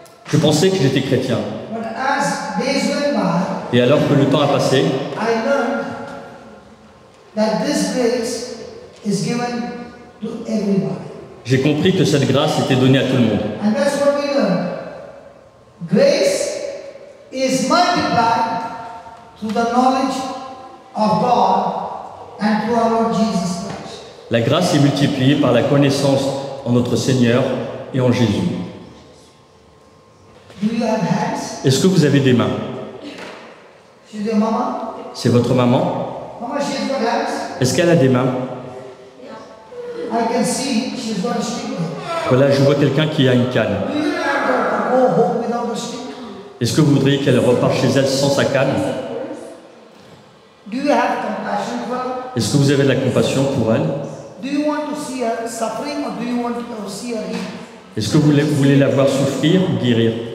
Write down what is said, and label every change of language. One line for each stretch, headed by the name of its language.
French: je pensais que j'étais chrétien.
English: But as days went by,
French: Et alors que le temps a passé,
English: I learned that this grace is given to everybody.
French: j'ai compris que cette grâce était donnée à tout le monde.
English: And that's what we learned. Grace is multiplied through the knowledge of God and through our Lord Jesus Christ.
French: La grâce est multipliée par la connaissance en notre Seigneur et en Jésus.
English: Do you have hands?
French: Est-ce que vous avez des mains?
English: She's your mama?
French: C'est votre maman?
English: Mama, she's got hands.
French: Est-ce qu'elle a des mains?
English: I can see she's got a stick.
French: Voilà, je vois quelqu'un qui a une canne.
English: Do you want her to go home without a stick?
French: Est-ce que vous voudriez qu'elle reparte chez elle sans sa canne?
English: Do you have compassion for her?
French: Est-ce que vous avez de la compassion pour elle?
English: Do you want to see her suffering or do you want to see her healed?
French: Est-ce que vous voulez la voir souffrir ou guérir?